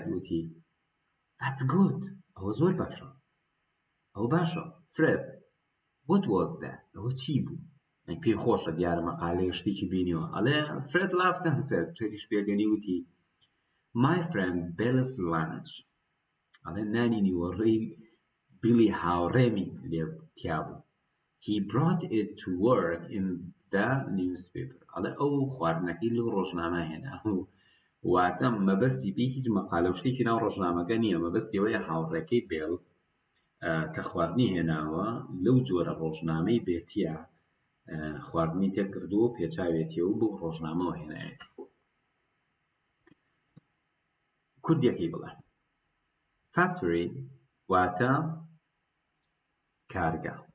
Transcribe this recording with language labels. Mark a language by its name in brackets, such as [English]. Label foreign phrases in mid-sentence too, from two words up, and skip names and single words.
[Central Kurdish] وتی [English] that's good [Central Kurdish] ئەوە زۆر باشە ئەوە باشە [English] Fred what was that [Central Kurdish] ئەوە چی بوو پێی خۆشە دیارە مەقالەیە شتێکی بینیوە ئەڵێ [English] Fred laughed and said [Central Kurdish] فرێدیش پێگەنی وتی [English] my friend Bill's lunch [Central Kurdish] ئەڵێ نانی نیوەڕێی Billy هاوڕێمی لێ تیا بوو [English] he brought it to work in the newspaper [Central Kurdish] ئەڵێ ئەو خواردنەکەی لەو ڕۆژنامە هێنا واتە مەبەستی پێی هیچ مەقالە شتێکی ناو ڕۆژنامەکە نییە مەبەستی ئەوەیە هاوڕێکەی بێڵ کە خواردنی هێناوە لەو جۆرە ڕۆژنامەی بێتیە خواردنی تێکردووە پێچاوێتیە و بۆ ڕۆژنامەوە هێنایەتی کوردیەکەی بڵێ factory واتە کارگا